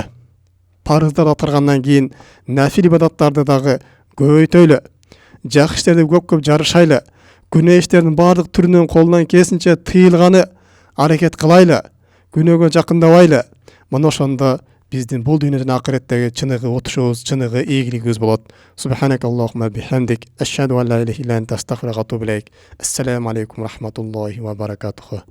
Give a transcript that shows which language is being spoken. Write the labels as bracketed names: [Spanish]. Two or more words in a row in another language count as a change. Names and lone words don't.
[Kyrgyz] Парыздар аткаргандан кийин нафил ибадаттарды дагы көбөйтөйлү. Жакшы иштерди көп жарышайлы. Күнөө иштердин баардык түрүнөн колунан келишинче тыйылганы аракет кылайлы. Күнөөгө жакындабайлы. Мына ошондо биздин бул дүйнөдөн акыреттеги чыныгы утушубуз, чыныгы ийгилигибиз болот. [Arabic] سبحانك اللهم بحمدك، أشهد أن لا إله إلا أنت، أستغفرك وأتوب إليك. السلام عليكم رحمة الله وبركاته.